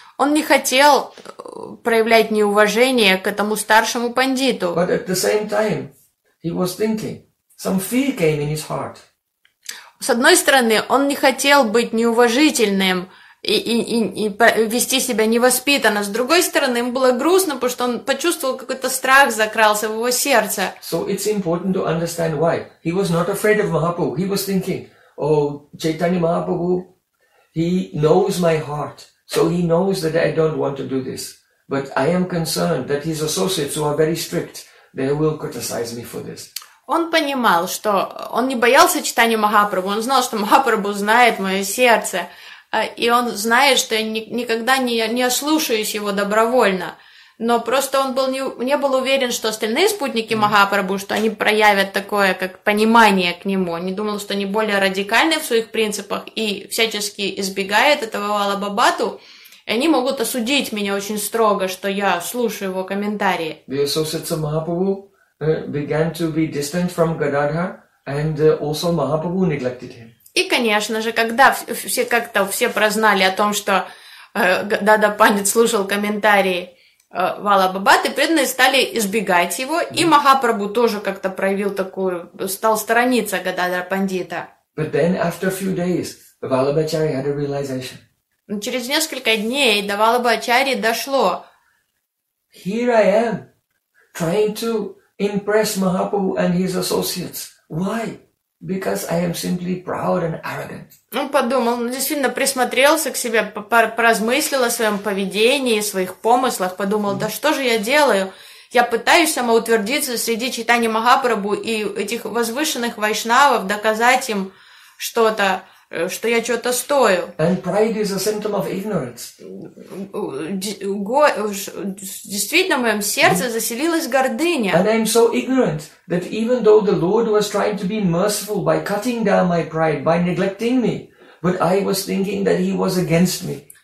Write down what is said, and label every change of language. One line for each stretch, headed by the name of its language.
Russian: Он не хотел проявлять неуважение к этому старшему пандиту.
English: But at the same time, he was thinking, some fear came in his heart.
Russian: С одной стороны, он не хотел быть неуважительным и вести себя невоспитанно. С другой стороны, ему было грустно, потому что он почувствовал какой-то страх закрался в его сердце.
English: So it's important to understand why. He was not afraid of Mahaprabhu. He was thinking, oh, Chaitanya Mahaprabhu, he knows my heart. So he knows that I don't want to do this. But I am concerned that his associates, who are very strict, they will criticize me for this.
Russian: Он понимал, что он не боялся читания Махапрабху, он знал, что Махапрабху знает мое сердце, и он знает, что я никогда не ослушаюсь его добровольно. Но просто он был не был уверен, что остальные спутники Махапрабху, что они проявят такое, как понимание к нему. Он не думал, что они более радикальны в своих принципах и всячески избегают этого Валабхабату. И они могут осудить меня очень строго, что я слушаю его комментарии.
English: The associates of Mahaprabhu began to be distant from Gadadhar, and also Mahaprabhu neglected him.
Russian: И, конечно же, когда все как-то все прознали о том, что Дада Пандит слушал комментарии Валабхабаты, преданные стали избегать его, и Махапрабху тоже как-то проявил такую, стал сторониться Гададра Пандита.
English: But then after a few days, Vallabhacharya had a realization.
Russian: Через несколько дней до Валабхачари дошло.
English: Here I am, trying to impress Mahaprabhu and his associates. Why? Because I am simply proud and arrogant.
Russian: Он подумал, действительно присмотрелся к себе, поразмыслил о своем поведении, своих помыслах, подумал, да что же я делаю? Я пытаюсь самоутвердиться среди читания Махапрабху и этих возвышенных вайшнавов, доказать им что-то, что я чего-то стою.
English: And pride is a symptom of ignorance.
Russian: Действительно, в моем сердце заселилась гордыня.
English: And I'm so ignorant that even though the Lord was trying to be merciful by cutting down my pride, by neglecting me, but I was thinking that he was against me.